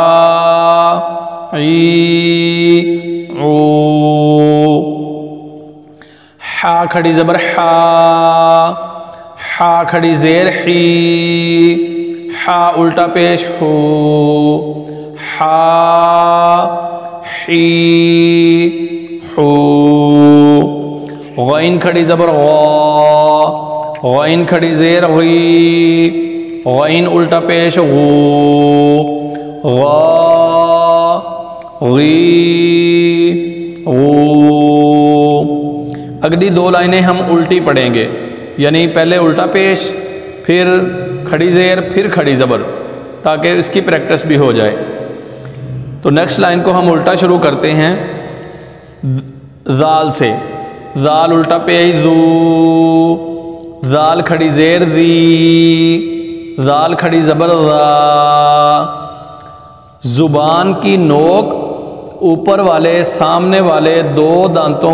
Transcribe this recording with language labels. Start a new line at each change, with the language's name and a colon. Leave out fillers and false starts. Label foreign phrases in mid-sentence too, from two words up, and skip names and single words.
Urdu: عی او، حا کھڑی زبر حا، حا کھڑی زیر حی، حا الٹا پیش ہو، حا حی ہو، غین کھڑی زبر غا، غین کھڑی زیر غی، غین الٹا پیش غو، غا غی غو۔ اگلی دو لائنیں ہم الٹی پڑھیں گے، یعنی پہلے الٹا پیش، پھر کھڑی زیر، پھر کھڑی زبر، تاکہ اس کی پریکٹس بھی ہو جائے۔ تو
English: next line
Urdu: کو ہم الٹا شروع کرتے ہیں ذال سے، ذال الٹا پیش ذو، ذال کھڑی زیر ذی، ذال کھڑی زبر ذا، زبان کی نوک اوپر والے سامنے والے دو دانتوں